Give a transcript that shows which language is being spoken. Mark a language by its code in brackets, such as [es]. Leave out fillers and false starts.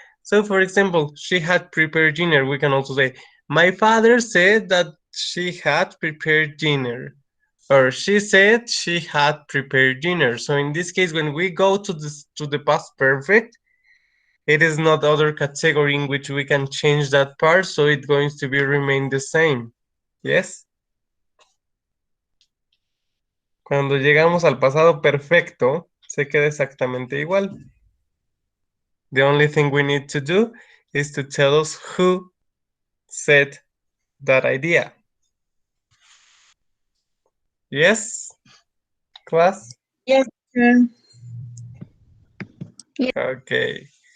[en] So for example, she had prepared dinner. We can also say, my father said that she had prepared dinner, or she said she had prepared dinner. So in this case, when we go to the past perfect, it is not other category in which we can change that part, so it's going to be remain the same. Yes? [es] Cuando llegamos al pasado perfecto, se queda exactamente igual. [en] The only thing we need to do is to tell us who said that idea. Yes, class? Yes, sir. Okay.